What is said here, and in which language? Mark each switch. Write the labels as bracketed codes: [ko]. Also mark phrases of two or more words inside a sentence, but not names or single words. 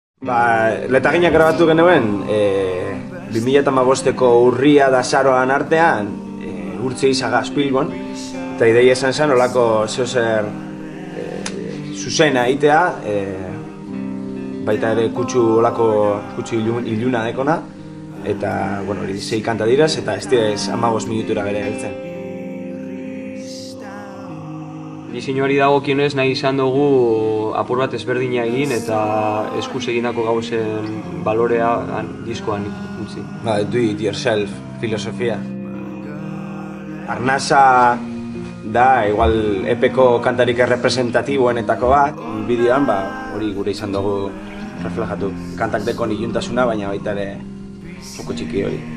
[eu] Letaginak grabatu genuen 2015ko urria da azaroan artean urtzi izagaz Bilbon, eta ideia esan zen olako zeozer zuzena egitea, baita ere kutsu iluna dekona, eta, bueno, 6 kanta diraz, eta ez direz 15 minutura bere heltzen. Diseinuari dagokionez nahi izan dugu apur bat ezberdina egin eta eskuz egindako gauzen balorea diskoan utzi. [en] Do it yourself filosofia. [eu] Arnasa da, igual epeko kantarik errepresentatiboenetako bat, bideoan, hori gure izan dugu reflejatu. Kantak dekon iluntasuna, baina baita ere joko txiki hori.